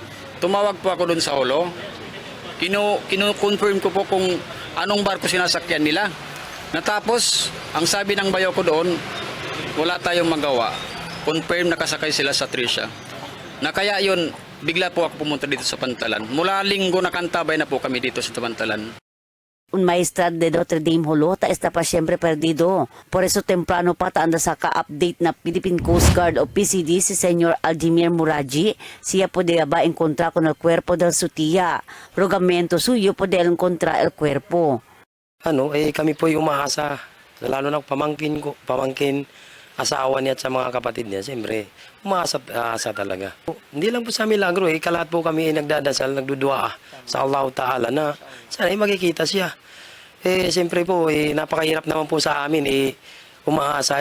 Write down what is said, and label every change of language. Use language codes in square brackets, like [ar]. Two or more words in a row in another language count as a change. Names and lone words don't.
[tl] Tumawag po ako doon sa Hulo. Kino-confirm ko po kung anong barko sinasakyan nila. Natapos, ang sabi ng bayo ko doon, wala tayong magawa. Confirm nakasakay sila sa Tricia. Na kaya yun, bigla po ako pumunta dito sa Pantalan. Mula linggo nakantabay na po kami dito sa Pantalan. [cbk] Un maestra de Notre Dame Hulo ta está pa siempre perdido. Por eso temprano pa ta anda sa ka-update na Philippine Coast Guard o PCD si Senyor Aldimir Muraji. Siya podía ba encontrar con el cuerpo del su tía. Rogamento suyo podía encontrar el cuerpo. [tl] Kami po yung umaasa. Lalo na pamangkin, asawa niya at sa mga kapatid niya. Siyempre, umaasa talaga. Hindi lang po sa milagro kalahat po kami nagdadasal, nagdudua sa Allah Ta'ala na sana makikita siya. Siyempre po, napakahirap naman po sa amin umaasa.